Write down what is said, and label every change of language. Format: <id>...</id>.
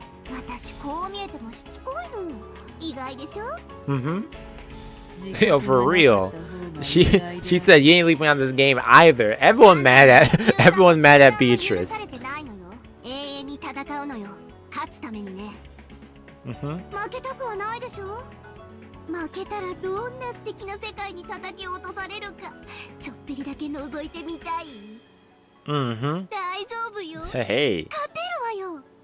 <ja>私こう見えてもしつこいの。意外でしょ。</ja> <en>Yo, for real. She said you ain't leaving on this game either. Everyone's mad at Beatrice.</en> <ja>永遠に戦うのよ。勝つためにね。負けたくはないでしょ。負けたらどんな素敵な世界に叩き落とされるかちょっぴりだけ覗いてみたい。大丈夫よ。</ja> <en>Hey.</en> <ja>勝てるわよ。</ja>